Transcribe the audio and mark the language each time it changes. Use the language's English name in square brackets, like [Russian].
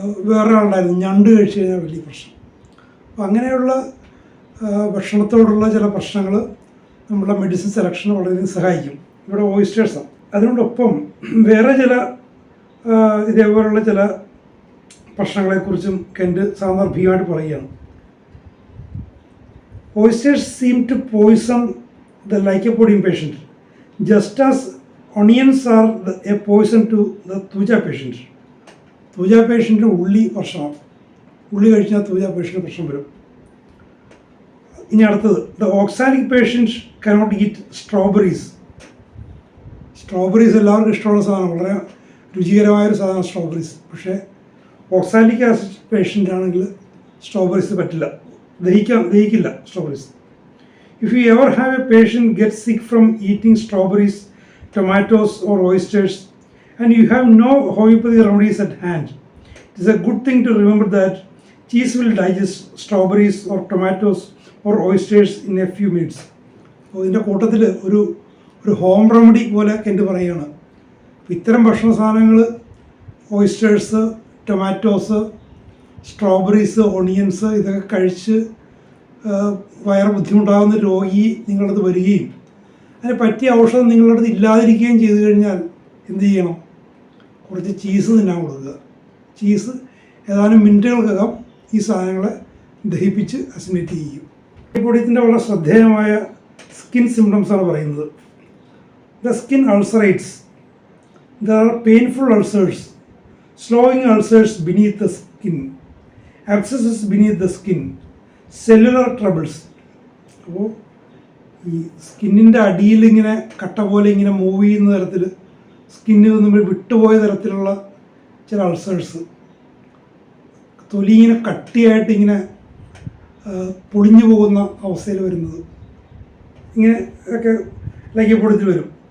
[Malayalam] വേറെ ആളുണ്ടായിരുന്നു ഞണ്ട് കഴിച്ചു കഴിഞ്ഞാൽ വലിയ പ്രശ്നം. അപ്പോൾ അങ്ങനെയുള്ള ഭക്ഷണത്തോടുള്ള ചില പ്രശ്നങ്ങൾ നമ്മുടെ മെഡിസിൻ സെലക്ഷന് വളരെയധികം സഹായിക്കും. ഇവിടെ ഓയിസ്റ്റേഴ്സാണ്. അതിനോടൊപ്പം വേറെ ചില ഇതേപോലുള്ള ചില പ്രശ്നങ്ങളെക്കുറിച്ചും കെൻ്റ് സാന്ദർഭികമായിട്ട് പറയുകയാണ്. [English] Oysters seem to poison the lycopodium patient, just as onions are a poison to the thuja patient. [Malayalam] thuja patient ഉള്ളി പ്രശ്നമാണ്. ഉള്ളി കഴിച്ചാൽ thuja patient പ്രശ്നം വരും. ഇനി അടുത്തത്, [English] the oxalic patient cannot eat strawberries. [Malayalam] Strawberries എല്ലാവർക്കും ഇഷ്ടമുള്ള സാധനം, വളരെ രുചികരമായൊരു സാധനം സ്ട്രോബെറീസ്. പക്ഷേ ഓക്സാലിക് ആസിഡ് പേഷ്യൻ്റ് ആണെങ്കിൽ സ്ട്രോബെറീസ് പറ്റില്ല, ദഹിക്കില്ല strawberries. [English] If you ever have a patient get sick from eating strawberries, tomatoes or oysters and you have no homeopathic remedies at hand, it is a good thing to remember that cheese will digest strawberries or tomatoes or oysters in a few minutes. [Malayalam] അപ്പോൾ ഇതിൻ്റെ കൂട്ടത്തിൽ ഒരു home remedy പോലെ Kent പറയുകയാണ്. ഇത്തരം ഭക്ഷണ സാധനങ്ങൾ oysters, tomatoes, strawberries, onions ഇതൊക്കെ കഴിച്ച് വയറ് ബുദ്ധിമുട്ടാകുന്ന രോഗി നിങ്ങളുടെ അടുത്ത് വരികയും അതിന് പറ്റിയ ഔഷധം നിങ്ങളുടെ അടുത്ത് ഇല്ലാതിരിക്കുകയും ചെയ്തു കഴിഞ്ഞാൽ എന്ത് ചെയ്യണം? കുറച്ച് ചീസ് തിന്നാൻ കൊടുക്കുക. ചീസ് ഏതാനും മിനിറ്റുകൾക്കകം ഈ സാധനങ്ങളെ ദഹിപ്പിച്ച് അസിമിലേറ്റ് ചെയ്യും. ലൈക്കോപോഡിയത്തിൻ്റെ വളരെ ശ്രദ്ധേയമായ സ്കിൻ സിംറ്റംസാണ് പറയുന്നത്. [English] The skin ulcerates, there are painful ulcers, slowing ulcers beneath the skin, abscesses beneath the skin, cellular troubles. [Malayalam] അപ്പോൾ ഈ സ്കിന്നിൻ്റെ അടിയിൽ ഇങ്ങനെ കട്ട പോലെ ഇങ്ങനെ മൂവ് ചെയ്യുന്ന തരത്തിൽ സ്കിന്നിൽ നമ്മൾ വിട്ടുപോയ തരത്തിലുള്ള ചില അൾസേഴ്സ്, തൊലി ഇങ്ങനെ കട്ടിയായിട്ട് ഇങ്ങനെ പൊളിഞ്ഞു പോകുന്ന അവസ്ഥയിൽ വരുന്നത്, ഇങ്ങനെ ഒക്കെ ലൈക്കോപോഡിയത്തിൽ വരും.